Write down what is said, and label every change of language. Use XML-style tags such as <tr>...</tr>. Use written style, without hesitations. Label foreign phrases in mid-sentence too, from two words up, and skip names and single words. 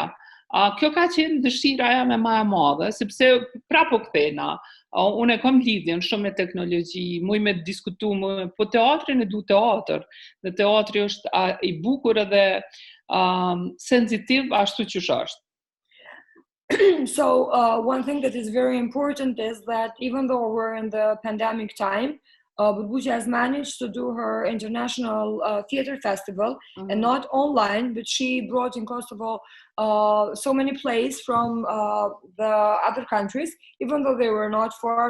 <sq>Kjo ka qenë dëshira jame ma e madhe, sepse prapo kthena, unë e kam lidhjen shumë me teknologji, muj me diskutu, po teatrin e du teatr, dhe teatri është I bukur edhe sensitiv ashtu që është.</sq> <en>So one thing that is very important is that even though we're in the pandemic time, Burbuqe has managed to do her international theater festival, and not online, but she brought in Kosovo so many plays from the other countries, even though they were not far.</en>